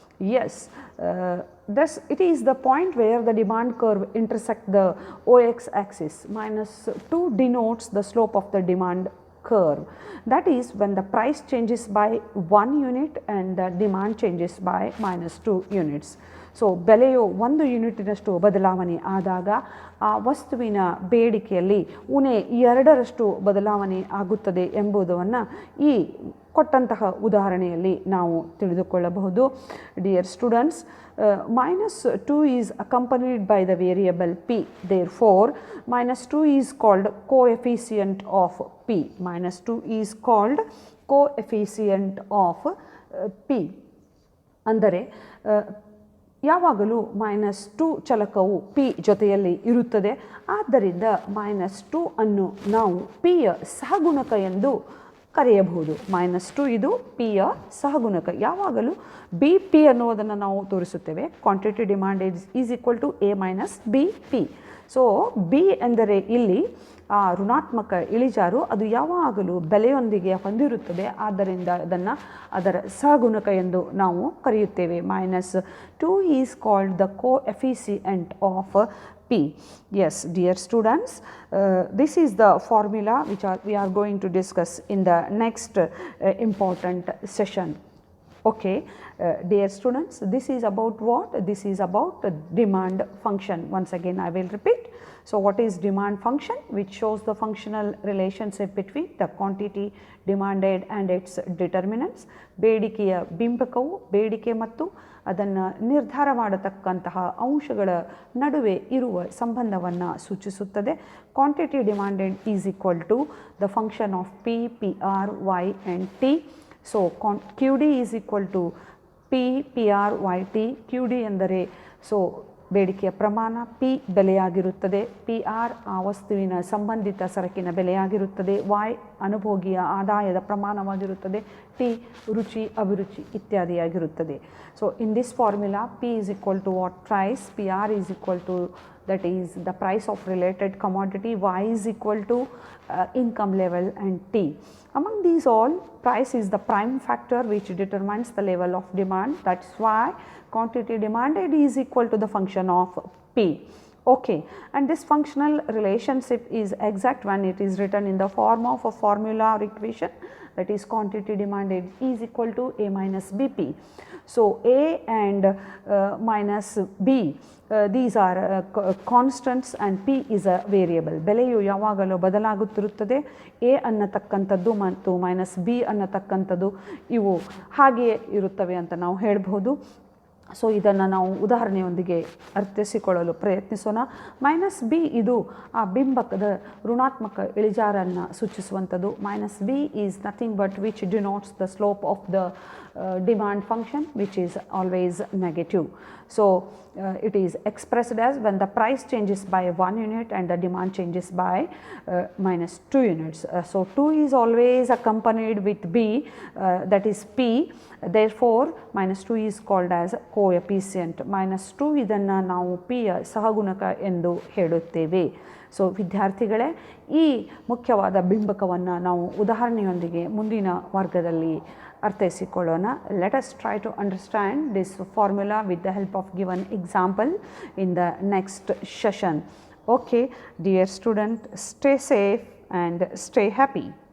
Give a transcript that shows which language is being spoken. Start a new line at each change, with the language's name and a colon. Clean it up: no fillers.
English: Yes, thus it is the point where the demand curve intersect the OX axis. Minus 2 denotes the slope of the demand curve. That is when the price changes by 1 unit and the demand changes by minus 2 units.
Kannada: So ಬೆಲೆಯು 1 ಯೂನಿಟಿನಷ್ಟು ಬದಲಾವಣೆ ಆದಾಗ ಆ ವಸ್ತುವಿನ ಬೇಡಿಕೆಯಲ್ಲಿ ಉಣೆ 2ರಷ್ಟು ಬದಲಾವಣೆ ಆಗುತ್ತದೆ ಎಂಬುದನ್ನು ಈ ಕೊಟ್ಟಂತಹ ಉದಾಹರಣೆಯಲ್ಲಿ ನಾವು ತಿಳಿದುಕೊಳ್ಳಬಹುದು.
English: Dear students, minus 2 is accompanied by the variable p. Therefore, minus 2 is called coefficient of p. Minus 2 is called coefficient of p.
Kannada: ಅಂದರೆ ಯಾವಾಗಲೂ -2 ಚಲಕವು p ಜೊತೆಯಲ್ಲಿ ಇರುತ್ತದೆ. ಆದ್ದರಿಂದ -2 ಅನ್ನು ನಾವು p ಯ ಸಹಗುಣಕ ಎಂದು ಕರೆಯಬಹುದು. -2 ಇದು p ಯ ಸಹಗುಣಕ. ಯಾವಾಗಲೂ bp ಅನ್ನುವುದನ್ನು ನಾವು ತೋರಿಸುತ್ತೇವೆ.
English: Quantity demand is equal to a minus bp.
Kannada: So B ಎಂದರೆ ಇಲ್ಲಿ ಆ ಋಣಾತ್ಮಕ ಇಳಿಜಾರು ಅದು ಯಾವಾಗಲೂ ಬೆಲೆಯೊಂದಿಗೆ ಹೊಂದಿರುತ್ತದೆ, ಆದ್ದರಿಂದ ಅದನ್ನು ಅದರ ಸಹಗುಣಕ ಎಂದು ನಾವು ಕರೆಯುತ್ತೇವೆ.
English: -2 is called the coefficient of P. Yes, dear students, this is the formula which we are going to discuss in the next important session. Okay, dear students, this is about what? This is about demand function. Once again I will repeat. So what is demand function? Which shows the functional relationship between the quantity demanded and its determinants.
Kannada: ಬೇಡಿಕೆಯ ಬಿಂಬಕವು ಬೇಡಿಕೆ ಮತ್ತು ಅದನ್ನು ನಿರ್ಧಾರ ಮಾಡತಕ್ಕಂತಹ ಅಂಶಗಳ ನಡುವೆ ಇರುವ ಸಂಬಂಧವನ್ನು ಸೂಚಿಸುತ್ತದೆ.
English: Quantity demanded is equal to the function of P, PR, Y and T. So QD is equal to P, PR, Y, T.
Kannada: QD ಎಂದರೆ ಸೊ ಬೇಡಿಕೆಯ ಪ್ರಮಾಣ, P ಬೆಲೆಯಾಗಿರುತ್ತದೆ, PR ಆ ವಸ್ತುವಿನ ಸಂಬಂಧಿತ ಸರಕಿನ ಬೆಲೆಯಾಗಿರುತ್ತದೆ, Y ಅನುಭೋಗಿಯ ಆದಾಯದ ಪ್ರಮಾಣವಾಗಿರುತ್ತದೆ, T ರುಚಿ ಅಭಿರುಚಿ ಇತ್ಯಾದಿಯಾಗಿರುತ್ತದೆ.
English: So in this formula P is equal to what price, PR is equal to that is the price of related commodity, Y is equal to income level and T. Among these all, price is the prime factor which determines the level of demand. That's why quantity demanded is equal to the function of P. Okay, and this functional relationship is exact when it is written in the form of a formula or equation, that is quantity demanded is equal to A minus BP. So A and minus B, these are constants and P is a variable.
Kannada: ಬೆಲೆಯು ಯಾವಾಗಲೂ ಬದಲಾಗುತ್ತಿರುತ್ತದೆ. A ಅನ್ನತಕ್ಕಂಥದ್ದು ಮತ್ತು minus B ಅನ್ನತಕ್ಕಂಥದ್ದು ಇವು ಹಾಗೆಯೇ ಇರುತ್ತವೆ ಅಂತ ನಾವು ಹೇಳ್ಬೋದು. ಸೊ ಇದನ್ನು ನಾವು ಉದಾಹರಣೆಯೊಂದಿಗೆ ಅರ್ಥೈಸಿಕೊಳ್ಳಲು ಪ್ರಯತ್ನಿಸೋಣ. -B ಇದು ಆ ಬಿಂಬಕದ ಋಣಾತ್ಮಕ ಇಳಿಜಾರನ್ನು ಸೂಚಿಸುವಂಥದ್ದು.
English: -B is nothing but which denotes the slope of the demand function, which is always negative. So it is expressed as when the price changes by 1 unit and the demand changes by -2 units. So 2 is always accompanied with B, that is P. Therefore -2 is called as coefficient.
Kannada: -2 ಇದನ್ನು ನಾವು P ಯ ಸಹಗುಣಕ ಎಂದು ಹೇಳುತ್ತೇವೆ. So ವಿದ್ಯಾರ್ಥಿಗಳೇ, ಈ ಮುಖ್ಯವಾದ ಬಿಂಬಕವನ್ನು ನಾವು ಉದಾಹರಣೆಯೊಂದಿಗೆ ಮುಂದಿನ ವರ್ಗದಲ್ಲಿ ಅರ್ಥೈಸಿಕೊಳ್ಳೋಣ.
English: Let us try to understand this formula with the help of given example in the next session. Okay, dear student, stay safe and stay happy.